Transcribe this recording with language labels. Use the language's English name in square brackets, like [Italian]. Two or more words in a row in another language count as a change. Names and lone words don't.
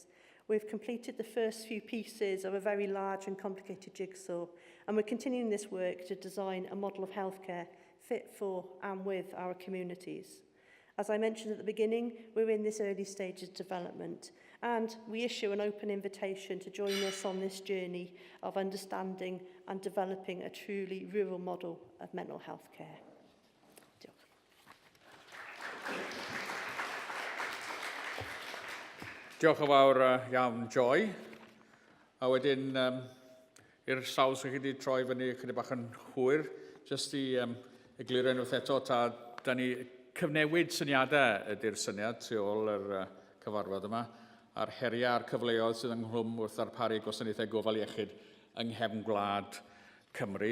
[English] We've completed the first few pieces of a very large and complicated jigsaw, and we're continuing this work to design a model of healthcare fit for and with our communities. As I mentioned at the beginning, we're in this early stage of development, and we issue an open invitation to join us on this journey of understanding and developing a truly rural model of mental health care. [Welsh] Diolch yn fawr iawn, Joy. A wedyn, i'r saws chi wedi troi fyny chydig bach yn hwyr, jyst i egluro unwaith eto, da ni cyfnewid syniadau ydy'r syniad tu ôl yr cyfarfod yma, a'r heriau a'r cyfleoedd sydd ynghlwm wrth ddarparu gwasanaethau Gofal Iechyd yng nghefn Gwlad Cymru.